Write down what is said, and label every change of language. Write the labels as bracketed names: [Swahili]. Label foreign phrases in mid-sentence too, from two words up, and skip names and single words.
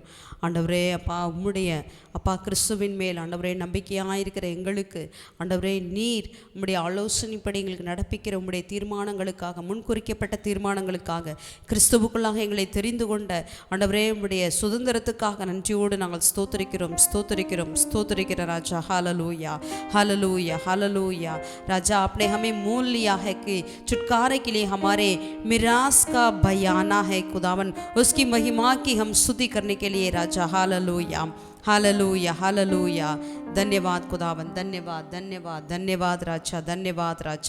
[Tamil] ஆண்டவரே அப்பா, உம்முடைய அப்பா கிறிஸ்துவின் மேல் ஆண்டவரே நம்பிக்கையாயிருக்கிற எங்களுக்கு ஆண்டவரே நீர் உம்முடைய ஆலோசனைப்படி எங்களுக்கு நடப்பிக்கிற உம்முடைய தீர்மானங்களுக்காக, முன்குறிக்கப்பட்ட தீர்மானங்களுக்காக, கிறிஸ்துவுக்குள்ளாக எங்களை தெரிந்து கொண்ட ஆண்டவரே உம்முடைய சுதந்திரத்துக்காக நன்றியோடு நாங்கள் ஸ்தோத்திரிக்கிறோம், ஸ்தோத்திரிக்கிறோம், ஸ்தோத்திரிக்கிற ராஜா. [Hindi] हालेलुया, हालेलुया, हालेलुया। राजा आपने हमें मोल लिया है कि छुटकारे के लिए हमारे मिरास का बयाना है खुदावन, उसकी महिमा की हम स्तुति करने के लिए राजा। हालेलुया, हालेलुया, हालेलुया। धन्यवाद खुदावन, धन्यवाद, धन्यवाद, धन्यवाद राजा, धन्यवाद राजा।